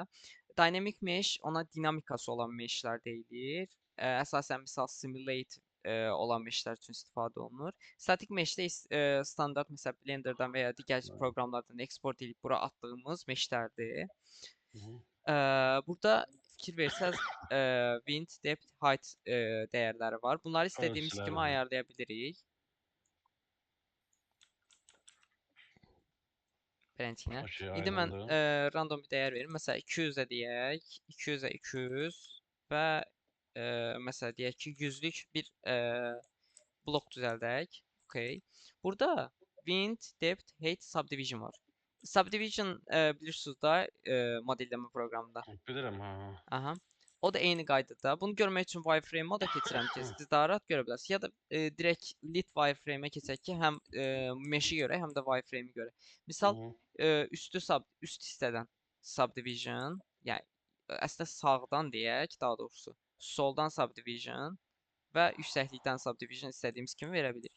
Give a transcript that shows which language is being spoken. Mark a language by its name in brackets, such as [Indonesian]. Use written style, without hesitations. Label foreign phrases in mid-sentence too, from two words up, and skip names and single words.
[English] Dynamic mesh [Azerbaijani] ona dinamikası olan meshlər deyilir. Əsasən misal simulate olan meshlər üçün istifadə olunur. [English] Static meshdə [Azerbaijani] standart məsəl Blenderdan və ya digər proqramlardan eksport edib bura atdığımız meshlərdir. Hı -hı. Burada fikir versəz [English] wind, depth, height [Azerbaijani] dəyərləri var. Bunları istədiyimiz Ölçüləri, kimi hə. ayarlaya bilirik. Beləncəsinə. Okey, İndi mən aydındır. random bir dəyər verim. Məsələn 200-ə deyək, 200-ə 200 və məsələn deyək ki 100-lük bir blok düzəldək. Okay. Burada [English] wind, depth, height, subdivision [Azerbaijani] var. Subdivision bilirsiniz da modelləmə proqramında. Bilirəm, hə. Aha. O da eyni qaydada. Bunu görmək üçün wireframe moda keçirəm ki, siz daha rahat görə biləsiniz. Ya da direkt [English] lit wireframe-ə [Azerbaijani] keçək ki, həm mesh-i görək, həm də wireframe-i görək. Misal üst hissədən subdivision, yəni əslində sağdan deyək, daha doğrusu soldan subdivision və yüksəklikdən subdivision istədiyimiz kimi verə bilirik.